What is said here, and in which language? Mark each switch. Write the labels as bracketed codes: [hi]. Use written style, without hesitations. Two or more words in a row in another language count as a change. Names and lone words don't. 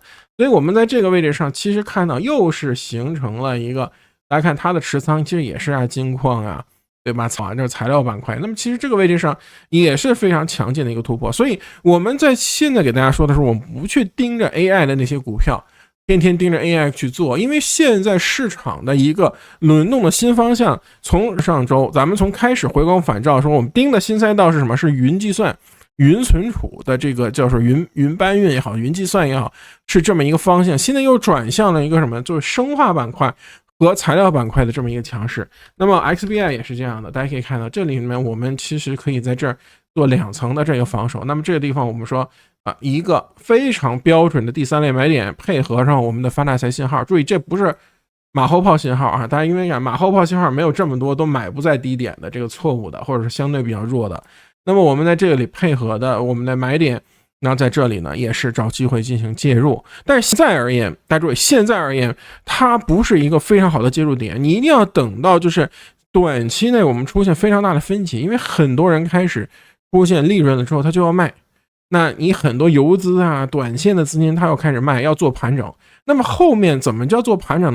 [zh] 所以我們在這個位置上其實看到又是形成了一个，大家看它的持倉其實也是金礦啊，對吧？這是材料板塊，那麼其實這個位置上也是非常強勁的一個突破。所以我們在現在給大家說的是，我們不去盯着 AI 的那些股票，天天盯着 AI 去做，因為現在市場的一個輪動的新方向，從上周咱們從開始回光返照說，我們盯的新賽道是什麼？是雲計算、雲存儲的這個叫做雲搬運也好，雲計算也好，是這麼一個方向。現在又轉向了一個什麼？就是生化板塊和材料板塊的這麼一個強勢。那麼 XBI 也是這樣的，大家可以看到這裡面我們其實可以在這兒做2層的這個防守。那麼這個地方我們說一個非常標準的第3類買點，配合上我們的發大財信號。注意，這不是馬後炮信號啊！大家因為馬後炮信號沒有這麼多都買不在低點的這個錯誤的，或者是相對比較弱的。那麼我們在這裡配合的我們的買點，然後在這裡呢也是找機會進行介入。但是現在而言，大家注意，現在而言它不是一個非常好的介入點，你一定要等到就是短期內我們出現非常大的分歧，因為很多人開始出現利潤了之後他就要賣，那你很多游資啊短線的資金他要開始賣，要做盤整， 那麼後面怎麼叫做盤整呢？